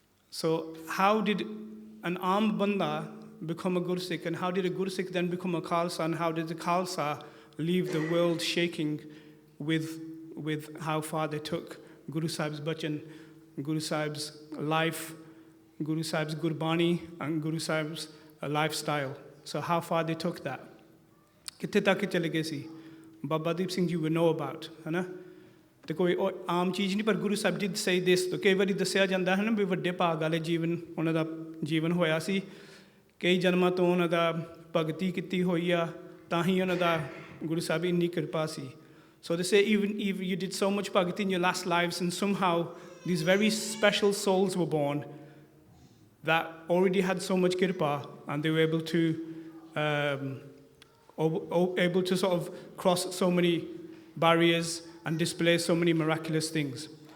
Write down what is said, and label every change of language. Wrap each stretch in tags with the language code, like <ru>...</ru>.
<en>So how did an armed banda become a Gursikh, and how did a Gursikh then become a Khalsa, and how did the Khalsa leave the world shaking with how far they took Guru Sahib's bachan, Guru Sahib's life, Guru Sahib's Gurbani, and Guru Sahib's lifestyle. So how far they took that.</en> <pa>Kitte tak chale gaye si.</pa> <en>Baba Deep Singh you will know about, है ना.</en> <pa>ਤੇ ਕੋਈ ਆਮ ਚੀਜ਼ ਨਹੀਂ, ਪਰ Guru Sahib</pa> <en>did say this.</en> <pa>ਤਾਂ ਕਈ ਵਾਰੀ ਦੱਸਿਆ ਜਾਂਦਾ ਹੈ ਨਾ ਵੀ ਵੱਡੇ ਭਾਗ ਵਾਲੇ ਜੀਵਨ ਉਹਨਾਂ ਦਾ ਜੀਵਨ ਹੋਇਆ ਸੀ, ਕਈ ਜਨਮਾਂ ਤੋਂ ਉਹਨਾਂ ਦਾ ਭਗਤੀ ਕੀਤੀ ਹੋਈ ਆ, ਤਾਂ ਹੀ ਉਹਨਾਂ ਦਾ ਗੁਰੂ ਸਾਹਿਬ ਇੰਨੀ ਕਿਰਪਾ ਸੀ.</pa> <en>So they say even if you did so much bhakti in your last lives, and somehow these very special souls were born that already had so much kirpa, and they were able to sort of cross so many barriers and display so many miraculous things.</en>